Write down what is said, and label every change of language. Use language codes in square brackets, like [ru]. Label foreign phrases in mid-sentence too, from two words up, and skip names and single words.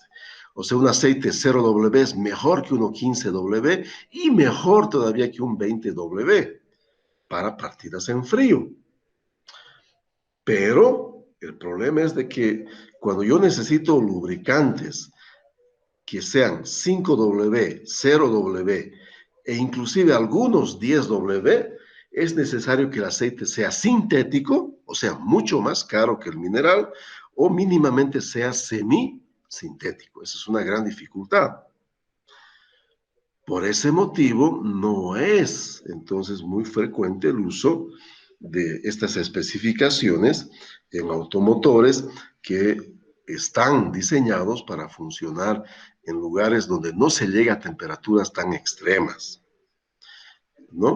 [es] O sea, un aceite 0W es mejor que uno 15W y mejor todavía que un 20W para partidas en frío. Pero el problema es de que cuando yo necesito lubricantes que sean 5W, 0W e inclusive algunos 10W, es necesario que el aceite sea sintético, o sea, mucho más caro que el mineral, o mínimamente sea semisintético. Esa es una gran dificultad. Por ese motivo, no es entonces muy frecuente el uso de estas especificaciones en automotores que están diseñados para funcionar en lugares donde no se llega a temperaturas tan extremas, ¿no?